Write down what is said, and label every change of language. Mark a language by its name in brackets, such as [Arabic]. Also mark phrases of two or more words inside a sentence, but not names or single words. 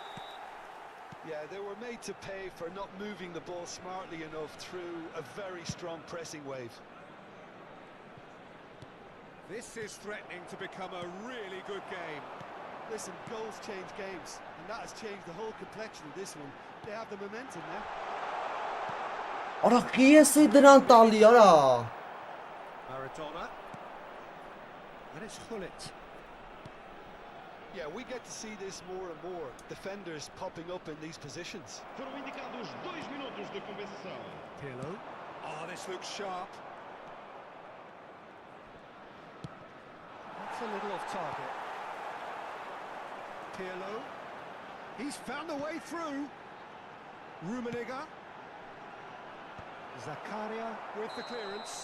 [English] Yeah, they were were made to pay for not moving the ball smartly enough through a very strong pressing wave. This is threatening to become a really good game. Listen, goals change games, and that has changed the whole complexion of this one. They have the momentum now. [Armenian] Արա քիեսի դրան տալի արա։ [English] Maradona. And it's Gullit. Yeah, we get to see this more and more. Defenders popping up in these positions. [Portuguese] Foram indicados 2 minutos de compensação. [English] Pirlo. Oh, this looks sharp. That's a little off target. Pirlo. He's found a way through. Rummenigge. Zakaria with the clearance.